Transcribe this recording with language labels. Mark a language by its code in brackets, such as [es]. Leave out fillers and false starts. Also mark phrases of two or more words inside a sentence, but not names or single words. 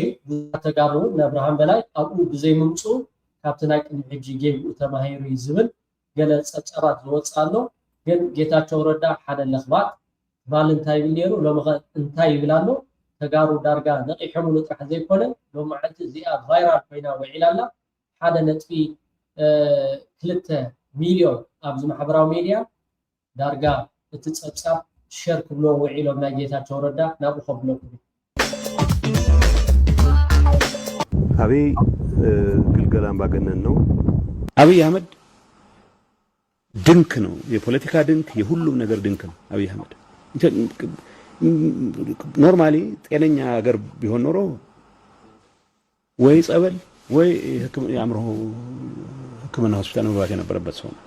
[ti] እዩ ተጋሩ ንኣብርሃም በላይ ኣብኡ ብዘይምምፁ ካብቲ ናይ ቅድሚ ሕጂ ጌብኡ ተማሂሩ ዝብል ገለ ፀብፀባት ዝወፅእ ኣሎ ግን ጌታቸው ረዳ ሓደ ለኽባት ባል እንታይ ይብል ነይሩ ሎሚ እንታይ ይብል ኣሎ ተጋሩ ዳርጋ ነቂሖምሉ ጥራሕ ዘይኮነ ሎም መዓልቲ እዚኣ ቫይራል ኮይና ውዒላላ 1.2 ሚልዮን ኣብዚ ማሕበራዊ ሚድያ ዳርጋ እቲ ፀብፃብ ሸር ክብሎ ውዒሎም ናይ ጌታቸው ረዳ ናብኡ ከብለኩም [am] አብይ ግልገል አምባገነን ነው። አብይ አህመድ ድንክ ነው፣ የፖለቲካ ድንክ፣ የሁሉም ነገር ድንክ ነው አብይ አህመድ። ኖርማሊ ጤነኛ ሀገር ቢሆን ኖሮ ወይ ጸበል ወይ የአእምሮ ሕክምና ሆስፒታል መግባት የነበረበት ሰው ነው።